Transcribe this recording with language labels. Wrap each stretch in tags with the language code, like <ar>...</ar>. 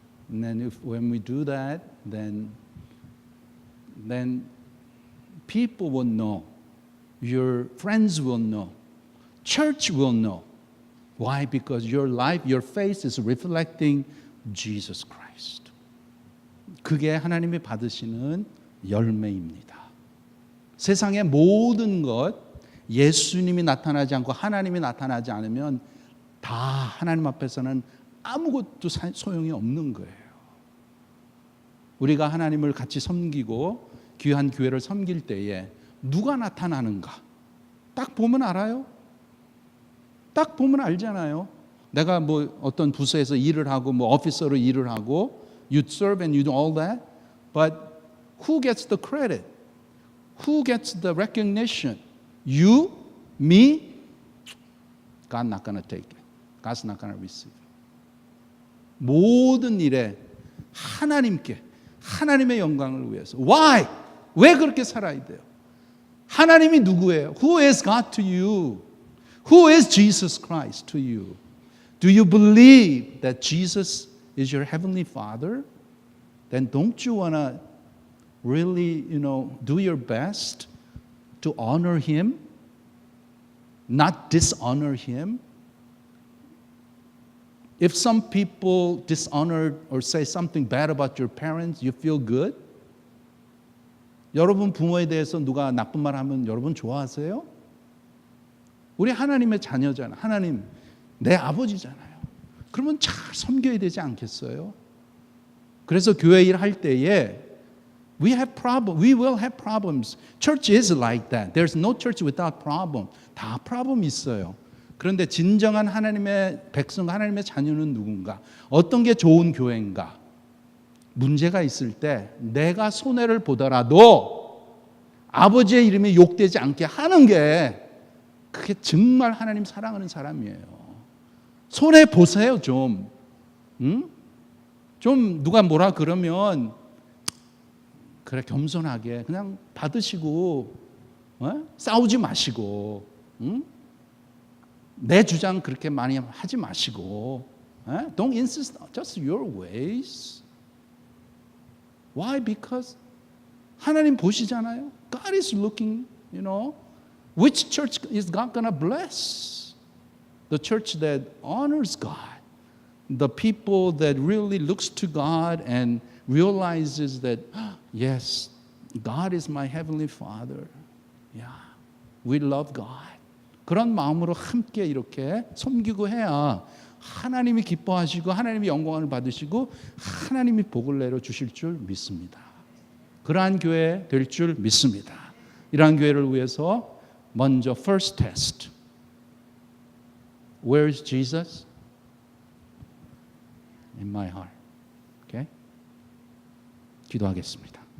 <en>And then when we do that, then people will know. Your friends will know. Church will know. Why? Because your life, your face is reflecting Jesus Christ.</en> <ko>그게 하나님이 받으시는 열매입니다. 세상의 모든 것, 예수님이 나타나지 않고 하나님이 나타나지 않으면 다 하나님 앞에서는 아무것도 소용이 없는 거예요. 우리가 하나님을 같이 섬기고 귀한 교회를 섬길 때에 누가 나타나는가? 딱 보면 알아요. 딱 보면 알잖아요. 내가 어떤 부서에서 일을 하고 오피서로 일을 하고</ko> <en>you serve and you do all that. But who gets the credit? Who gets the recognition? You? Me? God not going to take it. God's not going to receive it.</en> <ko>모든 일에 하나님의 영광을 위해서.</ko> <en>Why?</en> <ko>왜 그렇게 살아야 돼요? 하나님이 누구예요?</ko> <en>Who is God to you? Who is Jesus Christ to you? Do you believe that Jesus is your heavenly Father? Then don't you want to really, do your best to honor Him? Not dishonor Him? If some people dishonor or say something bad about your parents, you feel good?</en> <ko>여러분 부모에 대해서 누가 나쁜 말 하면 여러분 좋아하세요? 우리 하나님의 자녀잖아요. 하나님 내 아버지잖아요. 그러면 잘 섬겨야 되지 않겠어요? 그래서 교회 일할 때에</ko> <en>we will have problems. Church is like that. There's no church without problem.</en> <ko>다 problem 있어요. 그런데 진정한 하나님의 백성, 하나님의 자녀는 누군가? 어떤 게 좋은 교회인가? 문제가 있을 때 내가 손해를 보더라도 아버지의 이름이 욕되지 않게 하는 게 그게 정말 하나님 사랑하는 사람이에요. 손해 보세요 좀. 응? 좀 누가 뭐라 그러면 그래 겸손하게 그냥 받으시고 싸우지 마시고 응? 내 주장 그렇게 많이 하지 마시고</ko> <en>Don't insist on just your ways. Why? Because</en> <ko>하나님 보시잖아요.</ko> <en>God is looking, which church is God gonna bless? The church that honors God. The people that really looks to God and realizes that, yes, God is my heavenly Father. Yeah, we love God.</en> <ko>그런 마음으로 함께 이렇게 섬기고 해야 하나님이 기뻐하시고 하나님이 영광을 받으시고 하나님이 복을 내려 주실 줄 믿습니다. 그러한 교회 될 줄 믿습니다. 이러한 교회를 위해서 먼저</ko> <en>first test. Where is Jesus? In my heart. Okay?</en> <ko>기도하겠습니다.</ko>